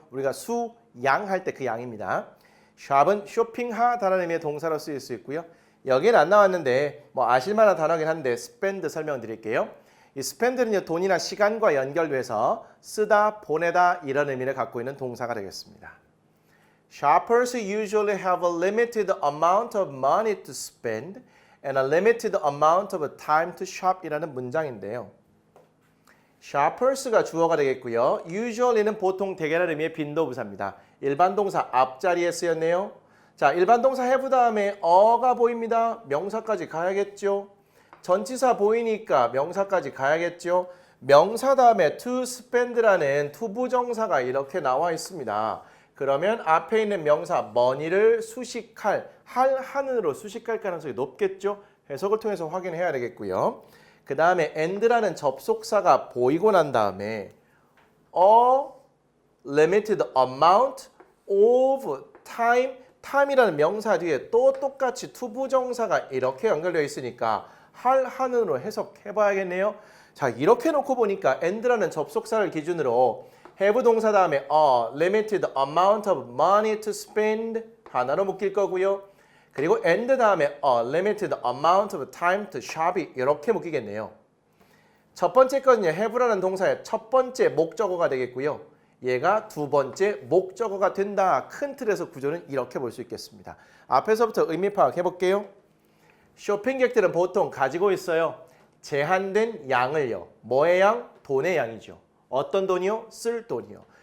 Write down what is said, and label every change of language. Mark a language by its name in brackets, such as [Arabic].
[Korean] 우리가 수, 양 할 때 그 양입니다. shop은 쇼핑하다라는 의미의 동사로 쓰일 수 있고요. 여기는 안 나왔는데 아실만한 단어긴 한데 spend 설명드릴게요. 이 spend는요. 돈이나 시간과 연결돼서 쓰다, 보내다 이런 의미를 갖고 있는 동사가 되겠습니다. [English] Shoppers usually have a limited amount of money to spend and a limited amount of time to shop [Korean] 이라는 문장인데요. Shoppers가 주어가 되겠고요. Usually는 보통 대개라는 의미의 빈도부사입니다. 일반 동사 앞자리에 쓰였네요. 자, 일반 동사 have 다음에 어가 보입니다. 명사까지 가야겠죠. 전치사 보이니까 명사까지 가야겠죠. 명사 다음에 to spend라는 투부정사가 이렇게 나와 있습니다. 그러면 앞에 있는 명사 money를 수식할, 하는으로 수식할 가능성이 높겠죠? 해석을 통해서 확인해야 되겠고요. 그 다음에 and라는 접속사가 보이고 난 다음에 [English] a limited amount of time, [Korean] time이라는 명사 뒤에 또 똑같이 투부정사가 이렇게 연결되어 있으니까 하는으로 해석해 봐야겠네요. 자, 이렇게 놓고 보니까 and라는 접속사를 기준으로 have 동사 다음에 [English] a limited amount of money to spend [Korean] 하나로 묶일 거고요. 그리고 [English] and [Korean] 다음에 [English] a limited amount of time to shop이 [Korean] 이렇게 묶이겠네요. 첫 번째 거는요, have라는 동사의 첫 번째 목적어가 되겠고요. 얘가 두 번째 목적어가 된다. 큰 틀에서 구조는 이렇게 볼 수 있겠습니다. 앞에서부터 의미 파악해 볼게요. 쇼핑객들은 보통 가지고 있어요. 제한된 양을요. 뭐의 양? 돈의 양이죠. 어떤 돈이요? 쓸 돈이요.